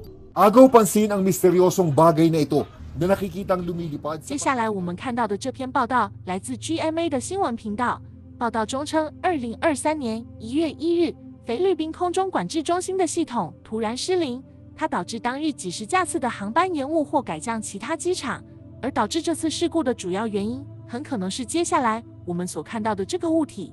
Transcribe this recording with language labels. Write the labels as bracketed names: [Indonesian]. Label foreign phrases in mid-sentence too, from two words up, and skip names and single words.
[Filipino] Agaw pansin ang misteryosong bagay na ito na nakikitang lumilipad [Chinese] 接下来我们看到的这篇报道来自 GMA 的新闻频道。报道中称，2023年1月1日，菲律宾空中管制中心的系统突然失灵，它导致当日几十架次的航班延误或改降其他机场。而导致这次事故的主要原因，很可能是接下来我们所看到的这个物体。